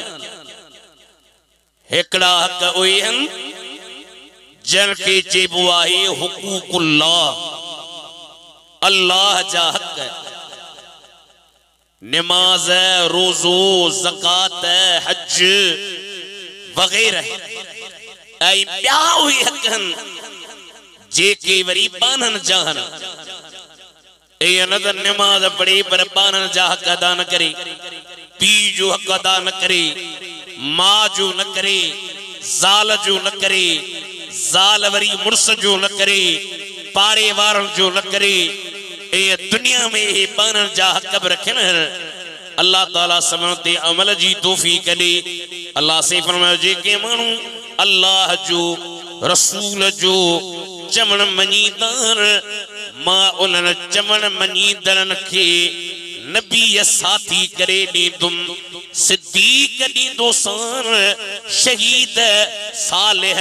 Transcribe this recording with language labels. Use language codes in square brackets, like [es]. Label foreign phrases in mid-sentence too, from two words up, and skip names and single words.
[sd] हिकिड़ा हक़ उहे आहिनि जन खे चइबो आहे हुकूकुल्लाह, अल्लाह जा हक़, निमाज़, रोज़ो, ज़कात, हज वग़ैरह। ऐं ॿिया उहे हक़ आहिनि जेके वरी बाननि जा आहिनि। ये न तो नमाज पढ़े पर बानन जा हक अदा न करे, पी जो हक अदा न करे, माँ जो न करे, ज़ाल जो न करे, ज़ाल वरी मुर्स जो न करे, पाड़े वारन जो न करे। ये दुनिया में ये बानन जा हक भी रखन। अल्लाह ताला समन ते अमल जी तौफीक दे। अल्लाह से फरमायो जेके मानू अल्लाह जो रसूल जो चमन मनीदार, मां उन्हनि चमन मनीदड़न खे नबी साथी करे ॾींदुम, सिद्दीक ॾींदोसान, शहीद, सालिह।